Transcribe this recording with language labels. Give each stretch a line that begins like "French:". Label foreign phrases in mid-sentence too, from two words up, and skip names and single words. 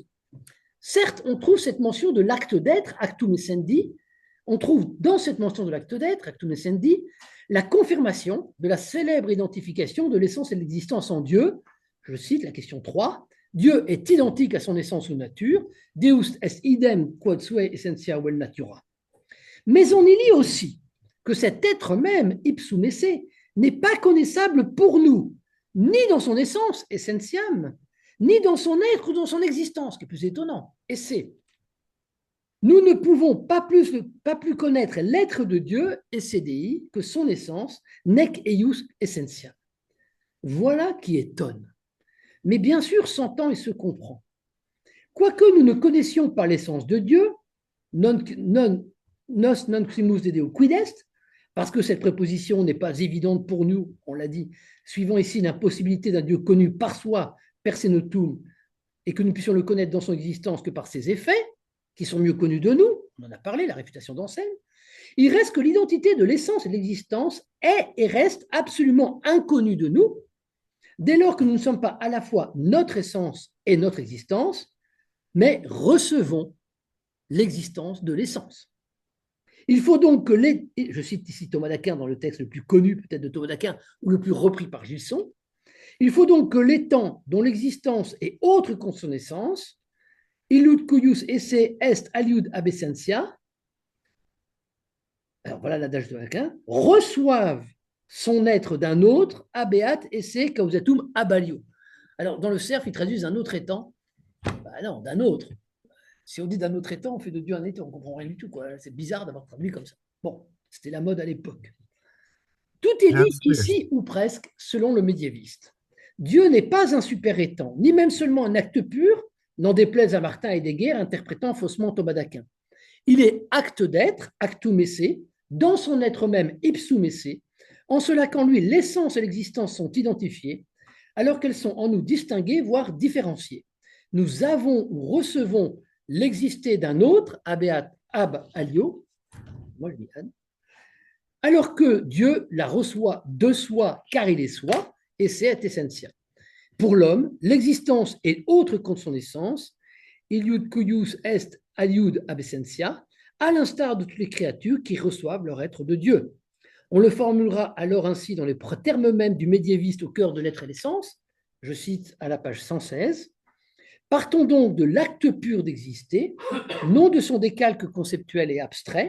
French: Certes, on trouve cette mention de l'acte d'être,
Latin: actum essendi,
French: on trouve dans cette mention de l'acte d'être,
Latin: actum essendi,
French: la confirmation de la célèbre identification de l'essence et de l'existence en Dieu. Je cite la question 3. Dieu est identique à son essence ou nature.
Latin: Deus est idem quod sua essentia vel natura.
French: Mais on y lit aussi que cet être même,
Latin: ipsum esse,
French: n'est pas connaissable pour nous, ni dans son essence, essentiam, ni dans son être ou dans son existence, ce qui est plus étonnant, esse. Nous ne pouvons pas plus connaître l'être de Dieu, essedei, que son essence,
Latin: nec eius essentia.
French: Voilà qui étonne. Mais bien sûr, s'entend et se comprend. Quoique nous ne connaissions pas l'essence de Dieu,
Latin: nos non quimus de Deo quid est,
French: parce que cette préposition n'est pas évidente pour nous, on l'a dit, suivant ici l'impossibilité d'un Dieu connu par soi,
Latin: per se notum,
French: et que nous puissions le connaître dans son existence que par ses effets, qui sont mieux connus de nous, on en a parlé, la réfutation d'Anselme, il reste que l'identité de l'essence et de l'existence est et reste absolument inconnue de nous, dès lors que nous ne sommes pas à la fois notre essence et notre existence, mais recevons l'existence de l'essence. Il faut donc que je cite ici Thomas d'Aquin dans le texte le plus connu peut-être de Thomas d'Aquin ou le plus repris par Gilson, il faut donc que l'étant dont l'existence est autre que son essence,
Latin: illud cuius esse est aliud ab essentia,
French: alors voilà l'adage de Aquin, reçoivent son être d'un autre,
Latin: abeat esse causatum abalio.
French: Alors dans le cerf, ils traduisent un autre étant, non, d'un autre. Si on dit d'un autre étant, on fait de Dieu un étant, on ne comprend rien du tout. C'est bizarre d'avoir traduit comme ça. Bon, c'était la mode à l'époque. Tout est dit ici, ou presque, selon le médiéviste. Dieu n'est pas un super-étant, ni même seulement un acte pur, n'en déplaise à Martin Heidegger, interprétant faussement Thomas d'Aquin. Il est acte d'être,
Latin: actum esse,
French: dans son être même
Latin: ipsum esse,
French: en cela qu'en lui l'essence et l'existence sont identifiées, alors qu'elles sont en nous distinguées, voire différenciées. Nous avons ou recevons l'exister d'un autre,
Latin: ab alio,
French: moi je dis Anne, alors que Dieu la reçoit de soi car il est soi, et c'est essentiel. Pour l'homme, l'existence est autre que son essence,
Latin: iliud cuius est aliud ab essentia,
French: à l'instar de toutes les créatures qui reçoivent leur être de Dieu. On le formulera alors ainsi dans les termes mêmes du médiéviste au cœur de l'être et l'essence, je cite à la page 116. Partons donc de l'acte pur d'exister, non de son décalque conceptuel et abstrait.